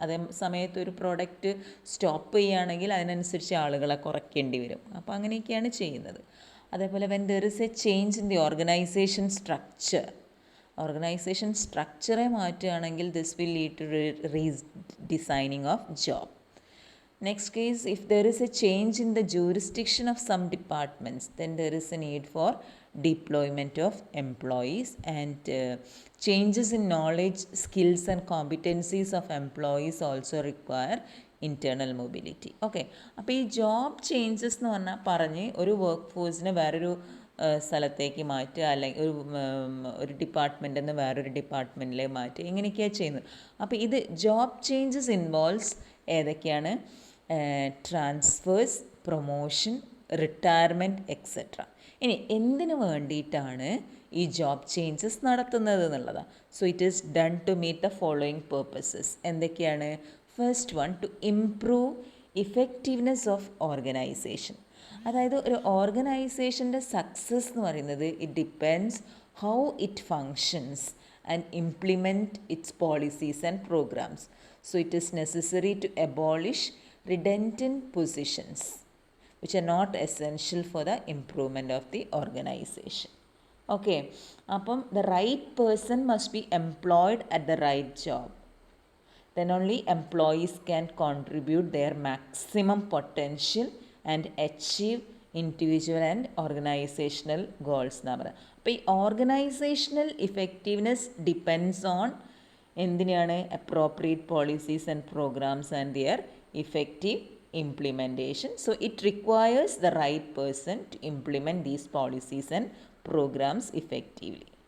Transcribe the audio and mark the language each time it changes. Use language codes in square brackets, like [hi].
[ml] അതേ സമയത്ത് ഒരു പ്രോഡക്റ്റ് സ്റ്റോപ്പ് ചെയ്യുകയാണെങ്കിൽ അതിനനുസരിച്ച് ആളുകളെ കുറയ്ക്കേണ്ടി വരും. അപ്പോൾ അങ്ങനെയൊക്കെയാണ് ചെയ്യുന്നത്. അതേപോലെ [en] when there is a change in the organization structure, [ml] organisation സ്ട്രക്ചറെ മാറ്റുകയാണെങ്കിൽ [en] This will lead to redesigning of job. Next case, if there is a change in the jurisdiction of some departments, then there is a need for deployment of employees, and changes in knowledge, skills and competencies of employees also require internal mobility. [ml] Okay, അപ്പോൾ ഈ job changes എന്ന് പറഞ്ഞ് ഒരു work ഫോഴ്സിനെ വേറൊരു സ്ഥലത്തേക്ക് മാറ്റുക, അല്ലെങ്കിൽ ഒരു ഡിപ്പാർട്ട്മെൻറ്റിൽ നിന്ന് വേറൊരു ഡിപ്പാർട്ട്മെൻറ്റിലേക്ക് മാറ്റുക, ഇങ്ങനെയൊക്കെയാണ് ചെയ്യുന്നത്. അപ്പോൾ ഇത് ജോബ് ചേഞ്ചസ് ഇൻവോൾവ്സ് ഏതൊക്കെയാണ്? Transfers, promotion, retirement etcetera. ഇനി എന്തിനു വേണ്ടിയിട്ടാണ് ഈ ജോബ് ചേഞ്ചസ് നടത്തുന്നത് എന്നുള്ളതാണ്. [en] So it is done to meet the following purposes. എന്തൊക്കെയാണ്? First one, to improve effectiveness of organization. [ml] അതായത് ഒരു ഓർഗനൈസേഷൻ്റെ സക്സസ് എന്ന് പറയുന്നത് [en] It depends how it functions and implement its policies and programs. So it is necessary to abolish redundant positions which are not essential for the improvement of the organization. Okay, അപ്പം the right person must be employed at the right job. then only employees can contribute their maximum potential and achieve individual and organizational goals [ml] എന്നാ പറയുക. [en] അപ്പോൾ ഈ organizational effectiveness depends on എന്തിനാണ് appropriate policies and programs and their effective implementation. So it requires the right person to implement these policies and programs effectively.